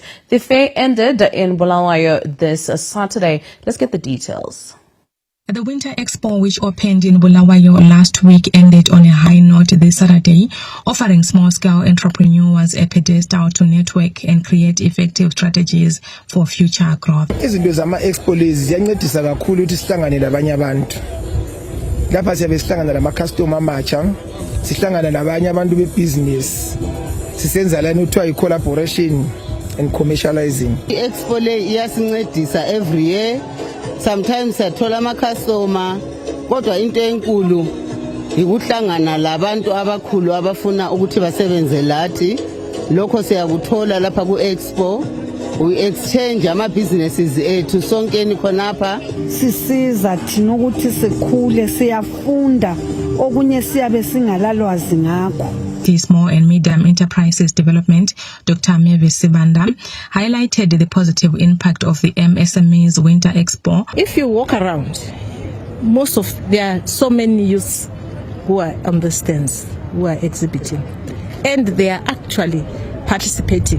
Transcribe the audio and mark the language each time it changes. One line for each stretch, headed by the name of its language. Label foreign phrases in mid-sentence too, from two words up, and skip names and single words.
English: The fair ended in Bulawayo this Saturday. Let's get the details. The Winter Expo, which opened in Bulawayo last week, ended on a high note this Saturday, offering small-scale entrepreneurs a pedestal to network and create effective strategies for future growth.
North Ndebele: Izinto zama-expo lezi ziyancedisa kakhulu ukuthi sihlangane labanye abantu. Lapha siyabe sihlangana nama-customer amatsha, sihlangana nabanye abantu bebusiness. Sisenza lana kuthiwa i-
English: collaboration and commercializing.
North Ndebele: I-expo le iyasincedisa
English: every year.
North Ndebele: Sometimes siyathola ama-customer kodwa into enkulu ikuhlangana labantu abakhulu abafuna ukuthi basebenze lathi. Lokho siyakuthola lapha ku-expo.
English: We exchange
North Ndebele: ama-businesses ethu sonkeni khonapha. Sisiza thina ukuthi sikhule siyafunda okunye siyabe singalalwazi ngakho.
English: Small and Medium Enterprises Development, Dr. Mevi Sibanda, highlighted the positive impact of the MSME's Winter Expo. If you walk around, there are so many youths who are on the stands, who are exhibiting, and they are actually participating.